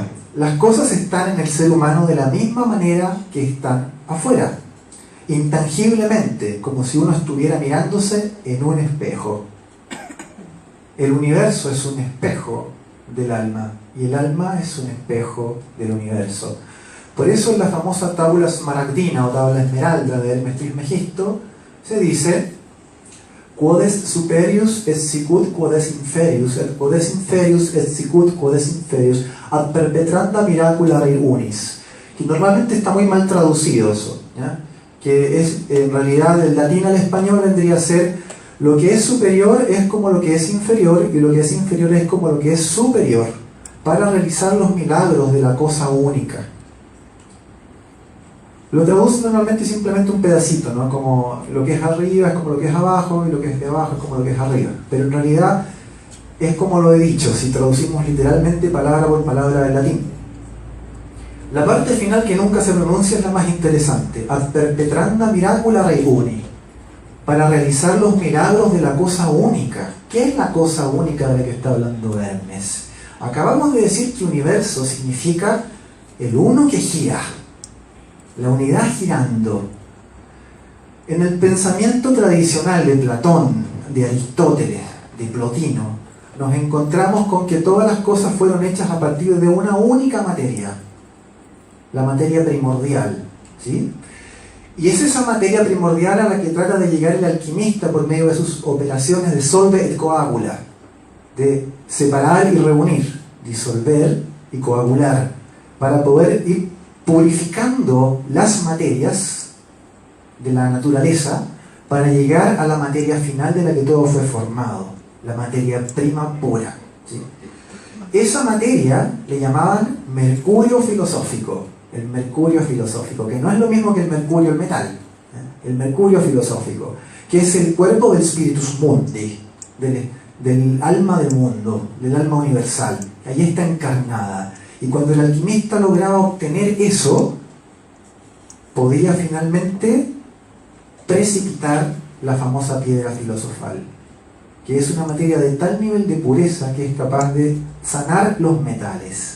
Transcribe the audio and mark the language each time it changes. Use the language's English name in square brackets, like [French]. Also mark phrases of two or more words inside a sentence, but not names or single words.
[Spanish] Las cosas están en el ser humano de la misma manera que están afuera, intangiblemente, como si uno estuviera mirándose en un espejo. El universo es un espejo del alma y el alma es un espejo del universo. Por eso en la famosa [Latin] tabula smaragdina [Spanish] o tabla esmeralda de Hermes Trismegisto se dice: [Latin] quodes superius est sicut quodes inferius, et quodes inferius est sicut quodes inferius, ad perpetranda miracula rei unis. [Spanish] Que normalmente está muy mal traducido eso, ¿ya? Que es, en realidad, del latín al español vendría a ser: lo que es superior es como lo que es inferior, y lo que es inferior es como lo que es superior, para realizar los milagros de la cosa única. Lo traduce normalmente simplemente un pedacito, ¿no? Como lo que es arriba es como lo que es abajo, y lo que es de abajo es como lo que es arriba. Pero en realidad es como lo he dicho, si traducimos literalmente palabra por palabra del latín. La parte final que nunca se pronuncia es la más interesante: [Latin] ad perpetranda miracula rei uni, [Spanish] para realizar los milagros de la cosa única. ¿Qué es la cosa única de la que está hablando Hermes? Acabamos de decir que universo significa el uno que gira, la unidad girando. En el pensamiento tradicional de Platón, de Aristóteles, de Plotino, nos encontramos con que todas las cosas fueron hechas a partir de una única materia, la materia primordial, ¿sí? Y es esa materia primordial a la que trata de llegar el alquimista por medio de sus operaciones de [Latin] solve et coagula, [Spanish] de separar y reunir, disolver y coagular, para poder ir purificando las materias de la naturaleza para llegar a la materia final de la que todo fue formado, la materia prima pura, ¿sí? Esa materia le llamaban mercurio filosófico, el mercurio filosófico, que no es lo mismo que el mercurio, el metal, el mercurio filosófico, que es el cuerpo del [Latin] spiritus mundi, [Spanish] del alma del mundo, del alma universal. Allí está encarnada. Y cuando el alquimista lograba obtener eso, podía finalmente precipitar la famosa piedra filosofal, que es una materia de tal nivel de pureza que es capaz de sanar los metales.